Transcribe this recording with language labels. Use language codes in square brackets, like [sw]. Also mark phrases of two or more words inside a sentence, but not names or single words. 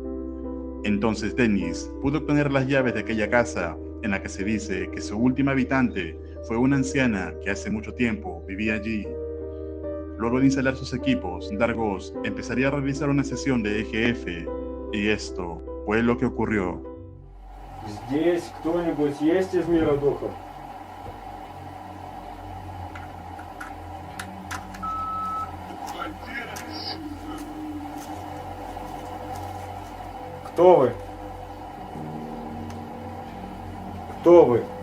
[es] Entonces Dennis pudo obtener las llaves de aquella casa en la que se dice que su última habitante fue una anciana que hace mucho tiempo vivía allí. Luego de instalar sus equipos, Dargos empezaría a realizar una sesión de EGF, y esto fue lo que ocurrió. [ru] Здесь кто-нибудь есть из мира духов? Кто вы? Кто вы?